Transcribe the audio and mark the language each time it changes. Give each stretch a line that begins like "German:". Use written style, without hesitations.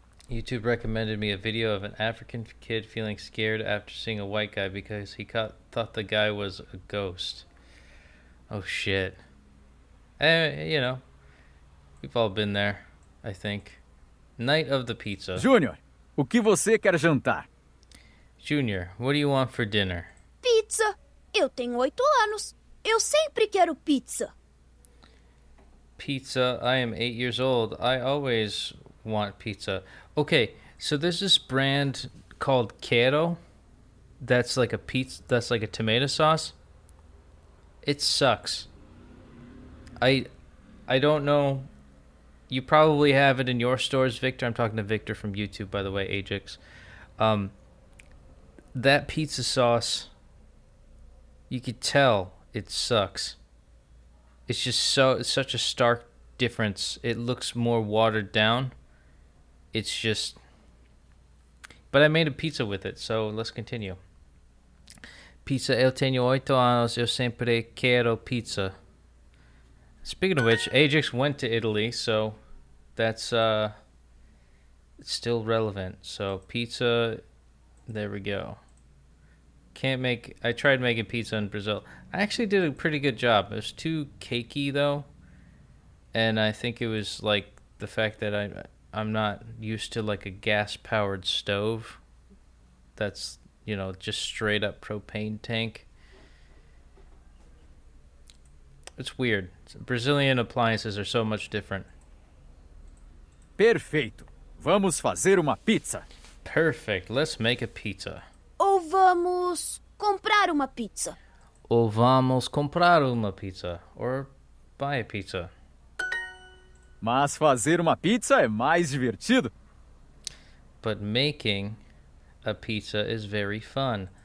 English: YouTube recommended me a video of an African kid feeling scared after seeing a white guy because he thought the guy was a ghost. Oh shit. You know, we've all been there, I think. Night of the pizza.
Portuguese: Júnior, o que você quer jantar?
English: Junior, what do you want for dinner?
Portuguese: Pizza. Eu tenho 8 anos. Eu sempre quero pizza.
English: Pizza. I am 8 years old. I always want pizza. Okay, so there's this brand called Quero. That's like a pizza. That's like a tomato sauce. It sucks. I don't know. You probably have it in your stores, Victor. I'm talking to Victor from YouTube, by the way, Ajax. That pizza sauce, you could tell it sucks. It's just such a stark difference. It looks more watered down. It's just... But I made a pizza with it, so let's continue.
Portuguese: Pizza, eu tenho 8 anos, eu sempre quero pizza.
English: Speaking of which, Ajax went to Italy, so that's it's still relevant. So pizza, there we go. I tried making pizza in Brazil. I actually did a pretty good job. It was too cakey though, and I think it was like the fact that I'm not used to like a gas-powered stove. That's, you know, just straight up propane tank. It's weird. Brazilian appliances are so much different.
Portuguese: Perfeito. Vamos fazer uma pizza.
English: Perfect. Let's make a pizza.
Portuguese: Ou vamos comprar uma pizza? Ou vamos comprar uma pizza.
English: Or buy a pizza.
Portuguese: Mas fazer uma pizza é mais divertido.
English: But making a pizza is very fun.